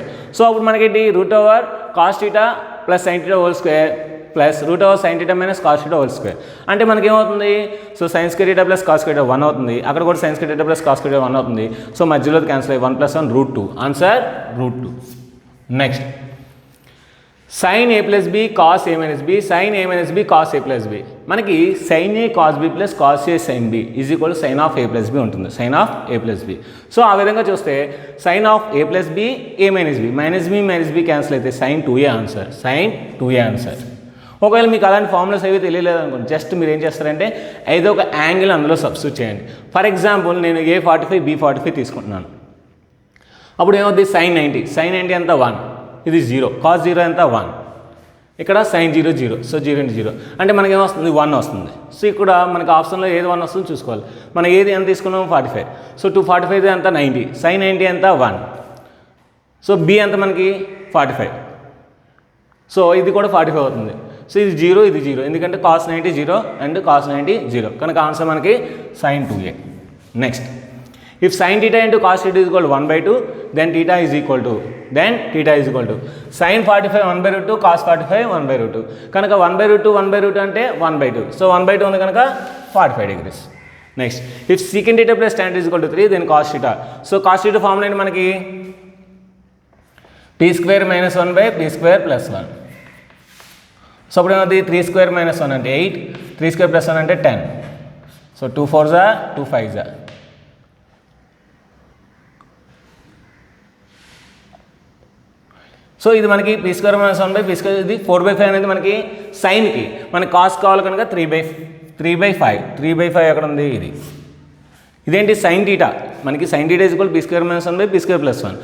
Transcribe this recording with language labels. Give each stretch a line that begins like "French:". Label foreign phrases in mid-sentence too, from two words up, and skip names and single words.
Telugu: సో అప్పుడు మనకి
English: √cos theta ప్లస్ sin theta హోల్² ప్లస్ √sin theta మైనస్ cos theta హోల్².
Telugu: అంటే మనకేమవుతుంది, సో sin² theta ప్లస్ cos² theta 1 అవుతుంది. అక్కడ కూడా sin² theta ప్లస్ cos² theta 1 అవుతుంది. సో మధ్యలో క్యాన్సిల్ అయ్యి 1 + 1 √2. ఆన్సర్ √2. నెక్స్ట్ sin a + b cos a - b sin a - b cos a + b. మనకి sin a cos b ప్లస్ cos a sin b
English: is equal to sin of a + b
Telugu: ఉంటుంది.
English: sin of a + b.
Telugu: సో ఆ విధంగా చూస్తే
English: sin of a + b
Telugu: a - b క్యాన్సిల్ అయితే sin 2a ఆన్సర్. ఒకవేళ మీకు అలాంటి ఫార్ములాస్ ఏవి తెలియలేదు అనుకోండి, జస్ట్ మీరు ఏం చేస్తారంటే ఏదో ఒక యాంగిల్ అందులో సబ్స్టిట్యూట్ చేయండి.
English: for example
Telugu: నేను a 45 b 45 తీసుకుంటున్నాను. అప్పుడు ఏమవుతుంది, sin 90 ఎంత 1, ఇది 0, cos 0 ఎంత 1, ఇక్కడ sin 0 0. సో 0 × 0 అంటే మనకి ఏమొస్తుంది, 1 వస్తుంది. సో ఇక్కడ మనకి ఆప్షన్లో ఏది 1 వస్తుందో చూసుకోవాలి. మనం ఏది ఎంత తీసుకున్నాము, 45. సో 245 ఎంత 90, sin 90 ఎంత 1. సో b ఎంత మనకి 45. సో ఇది కూడా 45 అవుతుంది. సో ఇది 0 ఇది 0 ఎందుకంటే cos 90 0 అండ్ cos 90 0 కనుక ఆన్సర్ మనకి sin 2a.
English: next if sin theta × cos theta = 1/2 then theta is equal to sin 45 1/√2 cos 45 1/√2
Telugu: కనుక 1/√2 1/√2 అంటే 1/2 సో 1/2 ఉంది కనుక
English: 45 degrees. next if secant theta plus tan is equal to 3 then cos theta.
Telugu: సో cos theta ఫార్ములా ఏంటి మనకి
English: p square minus 1 by p square plus 1.
Telugu: సో అప్పుడు ఏమవుతుంది 3
English: square minus
Telugu: 1 అంటే 8 3
English: square plus
Telugu: 1 అంటే 10. సో 2 4s 2 5s. సో ఇది మనకి
English: p square minus 1 by p
Telugu: square ఇది 4/5 అనేది మనకి సైన్కి మనకి కాస్ కావాలి కనుక 3/5 ఎక్కడ ఉంది ఇది ఇదేంటి సైన్ టీటా మనకి సైన్ టీటా
English: is equal p square minus 1 by p square plus 1.